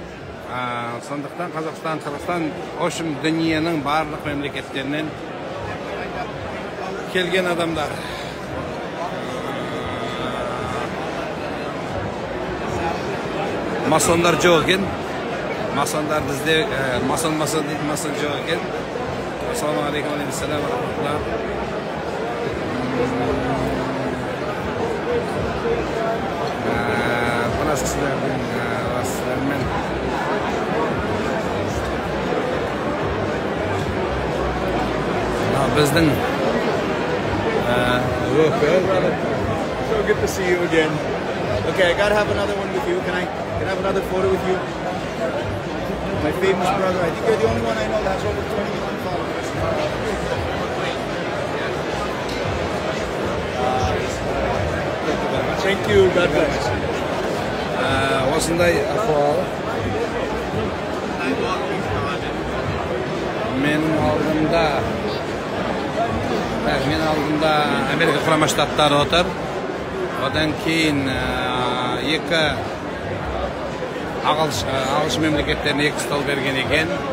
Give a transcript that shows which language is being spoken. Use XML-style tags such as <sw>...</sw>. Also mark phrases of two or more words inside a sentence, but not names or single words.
<kk>Сондықтан Қазақстан, Қырғызстан, общем дүниенің барлық мемлекеттерінен келген адамдар. Масондар жоқ екен. Масондар бізде масон жоқ екен.</kk> <ar>السلام عليكم ورحمة الله وبركاته. Birаз kişilerden vasıflarымен bizden</ar> <en>so good to see you again. Okay, I gotta have another one with you. Can I have another photo with you? My famous brother. I think you're the only one I know that has over 20 million followers. Thank you. God bless.</en> <kk>Осындай ахуал. Менің алдымда Америка Құрама Штаттары отыр. Одан кейін екі ағылшын мемлекеттеріне екі стол берген екен.</kk>